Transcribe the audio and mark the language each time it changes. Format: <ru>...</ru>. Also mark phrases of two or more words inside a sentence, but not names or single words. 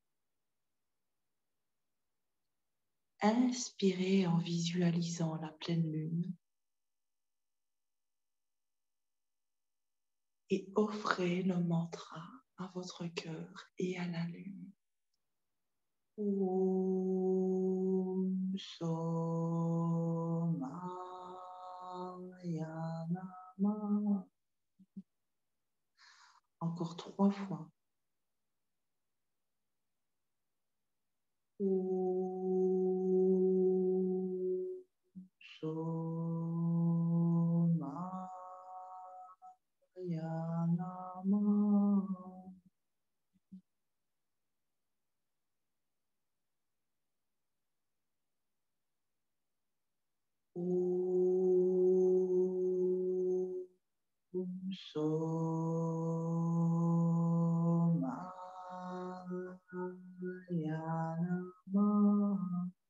<fr>Inspirez en visualisant la pleine lune et offrez le mantra à votre cœur et à la lune.</fr> <sa>Om Somaya Namah.</sa> <fr>Encore 3 fois.</fr> <sa>Om Somaya Namah. Om Somaya Namah.</sa>